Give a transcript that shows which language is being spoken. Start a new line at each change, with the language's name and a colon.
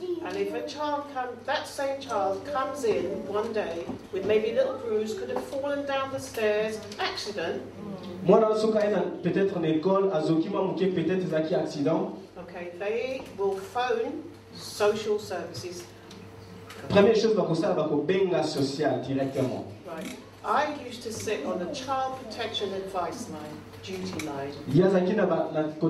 English: And if a child that same child comes in one day with maybe a little bruise, could have fallen down the stairs, accident. Okay, they will phone social services.
French: Première chose, social directement.
English: Right. I used to sit on the child protection advice line, duty line.